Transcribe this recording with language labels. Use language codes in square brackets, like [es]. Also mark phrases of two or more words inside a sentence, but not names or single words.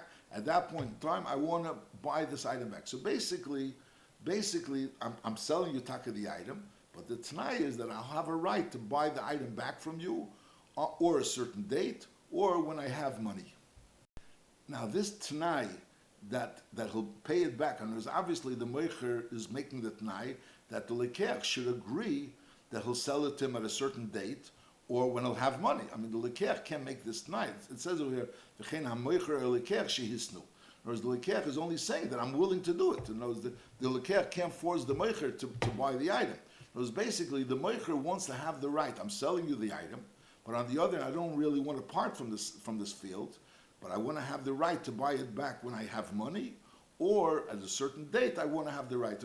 [en] At that point in time, I want to buy this item back. So basically, I'm selling you taka the item, but the t'nai is that I'll have a right to buy the item back from you, or a certain date, or when I have money. Now this t'nai that he'll pay it back, and there's obviously the Mechir is making the t'nai that the lekeach should agree that he'll sell it to him at a certain date, or when he'll have money. I mean, the lekeach can't make this t'nai. It says over here, [he] "וכן המוכר לוקח שהתנו." [en] Whereas the lekeach is only saying that I'm willing to do it. In other words, the lekeach can't force the Mechir to buy the item. Because basically, the Mechir wants to have the right. I'm selling you the item, but on the other hand, I don't really want to part from this field, but I want to have the right to buy it back when I have money, or at a certain date, I want to have the right.